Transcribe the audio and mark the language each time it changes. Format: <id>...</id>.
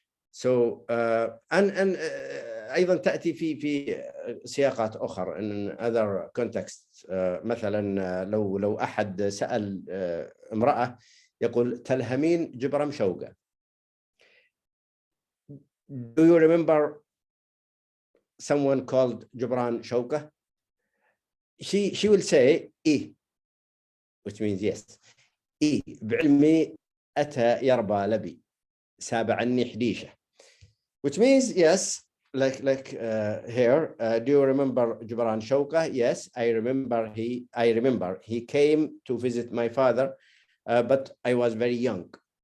<en>So and</en> <ar>أيضا تأتي في سياقات أخرى</ar> <en>in other contexts.</en> <ar>مثلا لو أحد سأل امرأة يقول تلهمين جبرم شوقة.</ar> <en>Do you remember someone called Jubran Shawka? She will say</en> <ar>إيه,</ar> <en>which means yes.</en> <ar>إيه بعلمي أتى يربى لبي سابعني حديشة,</ar> <en>which means yes, like here. Do you remember Jubran Shawka? Yes, I remember he came to visit my father, but I was very young.</en>